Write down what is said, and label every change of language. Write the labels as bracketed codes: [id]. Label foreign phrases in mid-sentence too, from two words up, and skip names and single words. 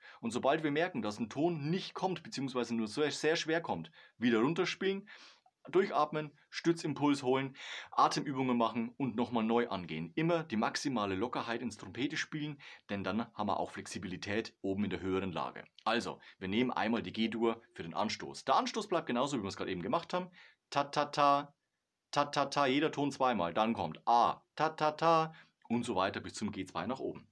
[de] Und sobald wir merken, dass ein Ton nicht kommt bzw. nur sehr schwer kommt, wieder runterspielen, durchatmen, Stützimpuls holen, Atemübungen machen und nochmal neu angehen. Immer die maximale Lockerheit ins Trompete spielen, denn dann haben wir auch Flexibilität oben in der höheren Lage. Also, wir nehmen einmal die G-Dur für den Anstoß. Der Anstoß bleibt genauso, wie wir es gerade eben gemacht haben. Ta-ta-ta, ta-ta-ta, jeder Ton zweimal. Dann kommt A, ta-ta-ta und so weiter bis zum G2 nach oben.